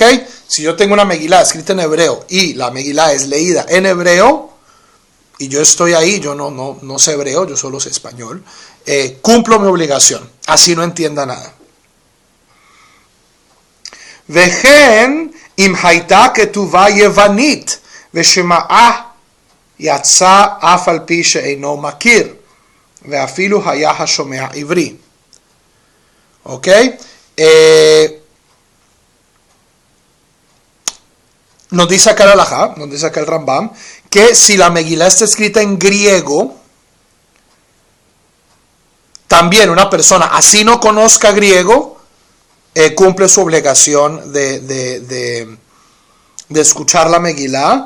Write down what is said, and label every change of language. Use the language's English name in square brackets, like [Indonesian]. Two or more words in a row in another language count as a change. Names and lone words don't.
[Spanish] Si yo tengo una Megilá escrita en hebreo y la Megilá es leída en hebreo y yo estoy ahí, yo no sé hebreo, yo solo sé español, cumplo mi obligación, así no entienda nada. [Hebrew] וכן אם הייתה כתובה יוונית ושמעה יצא אף על פי שאינו מכיר. [Spanish] ¿Ok? Nos dice acá el halajá, nos dice acá el Rambam, que si la Megilá está escrita en griego, también una persona, así no conozca griego, cumple su obligación de escuchar la Megilá.